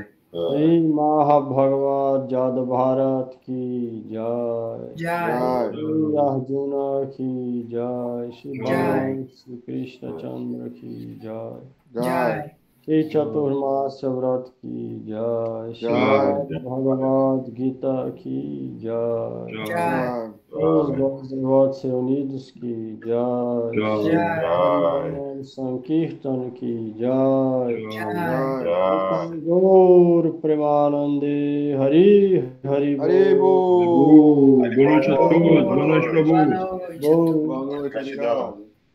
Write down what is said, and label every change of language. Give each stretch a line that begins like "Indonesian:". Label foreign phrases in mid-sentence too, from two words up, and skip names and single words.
Hindi: श्री महाभगवत जादव भारत की जय। श्री अर्जुन की जय। श्री भगवान श्री कृष्ण चंद्र की जय। श्री चतुर्मास्य व्रत की जय, श्रीमद् भगवद गीता की जय,
Portuguese: os devotos reunidos
Hindi: की जय, संकीर्तन की जय, गौर प्रेमानंदे हरि हरि Haribo!
Portuguese: Boa noite a todos. Boa noite, Prabhu. Boa noite. Boa noite, obrigado.